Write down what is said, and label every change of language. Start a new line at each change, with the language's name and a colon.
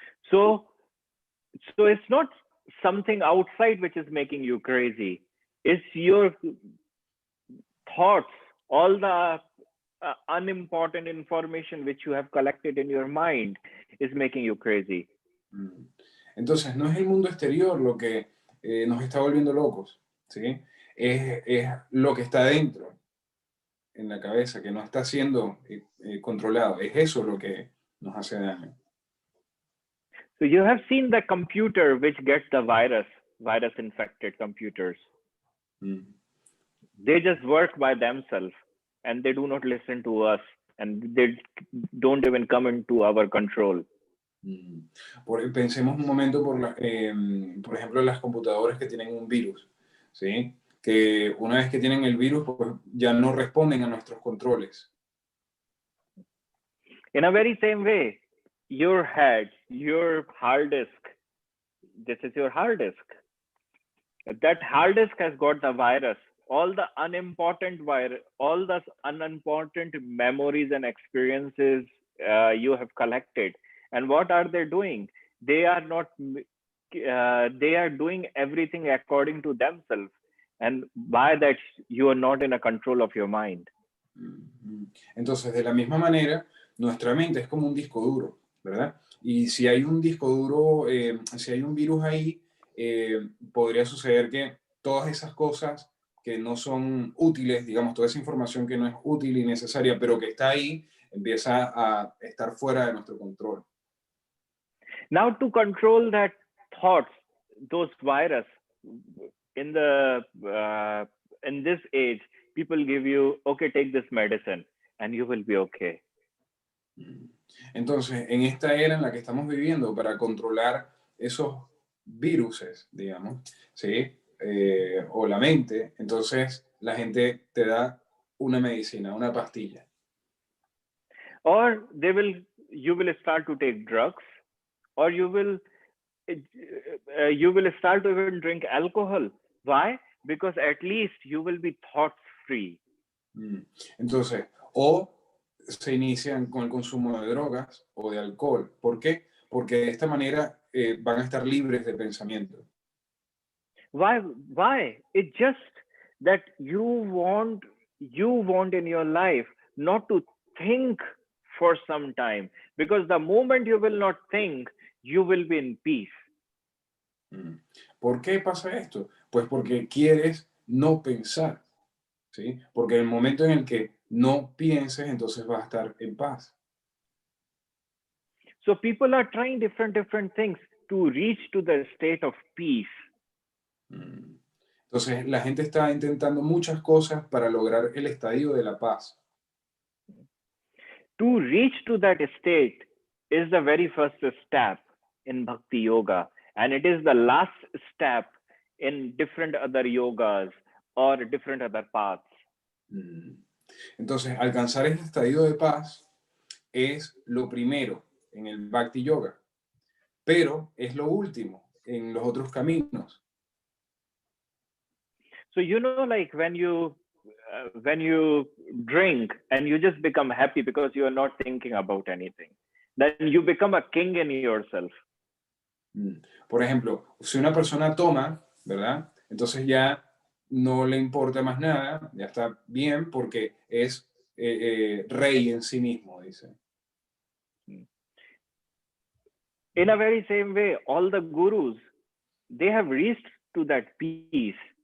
English: So it's not something outside which is making you crazy. It's your thoughts, all the unimportant information which you have collected in your mind is making you crazy.
Spanish: Entonces, no es el mundo exterior lo que nos está volviendo locos, ¿sí? Es lo que está dentro, en la cabeza, que no está siendo controlado. Es eso lo que nos hace daño.
English: So you have seen the computer which gets the virus infected computers. They just work by themselves and they do not listen to us and they don't even come into our control.
Spanish: Pensemos un momento por ejemplo, las computadoras que tienen un virus, ¿sí? Que una vez que tienen el virus, pues ya no responden a nuestros controles.
English: In a very same way, your head, your hard disk, this is your hard disk. That hard disk has got the virus, all the unimportant memories and experiences you have collected. And what are they doing? They are doing everything according to themselves. And by that, you are not in a control of your mind.
Spanish: Entonces, de la misma manera, nuestra mente es como un disco duro, ¿verdad? Y si hay un disco duro, si hay un virus ahí, podría suceder que todas esas cosas que no son útiles, digamos, toda esa información que no es útil y necesaria, pero que está ahí, empieza a estar fuera de nuestro control.
English: Now, to control that thoughts, those virus, in this age, people give you, okay, take this medicine, and you will be okay.
Spanish: Entonces, en esta era en la que estamos viviendo, para controlar esos viruses, digamos, ¿sí? O la mente, entonces la gente te da una medicina, una pastilla.
English: Or you will start to take drugs, or you will start to even drink alcohol. Why? Because at least you will be thought free.
Spanish: Entonces, o se inician con el consumo de drogas o de alcohol. ¿Por qué? Porque de esta manera van a estar libres de pensamiento.
English: Why? It's just that you want in your life not to think for some time, because the moment you will not think, you will be in peace.
Spanish: ¿Por qué pasa esto? Pues porque quieres no pensar, ¿sí? Porque en el momento en el que no pienses, entonces vas a estar en paz.
English: So people are trying different things to reach to the state of peace.
Spanish: Entonces la gente está intentando muchas cosas para lograr el estadio de la paz.
English: To reach to that state is the very first step in Bhakti Yoga, and it is the last step in different other yogas or different other paths.
Spanish: Entonces, alcanzar este estadio de paz es lo primero en el Bhakti Yoga, pero es lo último en los otros caminos.
English: So, like when you drink and you just become happy because you are not thinking about anything, then you become a king in yourself.
Spanish: Por ejemplo, si una persona toma, ¿verdad? Entonces ya no le importa más nada, ya está bien porque es rey en sí mismo, dice.
English: In a very same way, all the gurus, they have reached to that peace.